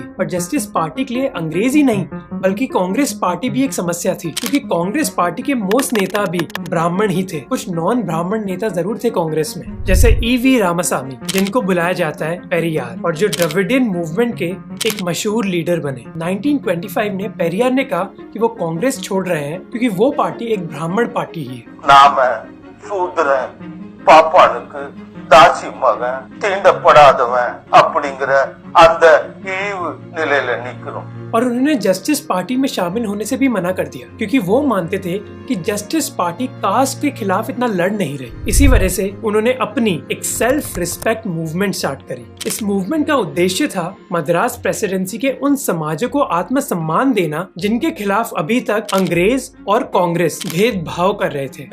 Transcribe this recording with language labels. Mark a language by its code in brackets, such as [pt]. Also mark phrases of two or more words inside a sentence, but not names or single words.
[hi] और जस्टिस पार्टी के लिए अंग्रेज ही नहीं बल्कि कांग्रेस पार्टी भी एक समस्या थी, क्योंकि कांग्रेस पार्टी के मोस्ट नेता भी ब्राह्मण ही थे। कुछ नॉन ब्राह्मण नेता जरूर थे कांग्रेस में, जैसे E.V. रामासामी, जिनको बुलाया जाता है पेरियार, और जो [en] Dravidian movement [hi] के एक मशहूर लीडर बने। 1925 में पेरियार ने कहा कि वो कांग्रेस छोड़ रहे हैं क्योंकि वो पार्टी एक ब्राह्मण पार्टी ही है। [ta] நாம சூத்திரன் பாப்பானுக்கு தாசி மகன் தீண்டப்படாதவன் அப்படிங்கிற அந்த இழிவு நிலையில நிக்கிறோம்। [hi] और उन्होंने जस्टिस पार्टी में शामिल होने से भी मना कर दिया, क्योंकि वो मानते थे कि जस्टिस पार्टी कास्ट के खिलाफ इतना लड़ नहीं रही। इसी वजह से उन्होंने अपनी एक [en] self respect movement start [hi] करी। इस मूवमेंट का उद्देश्य था मद्रास प्रेसिडेंसी के उन समाजों को आत्मसम्मान देना जिनके खिलाफ अभी तक अंग्रेज और कांग्रेस भेदभाव कर रहे थे।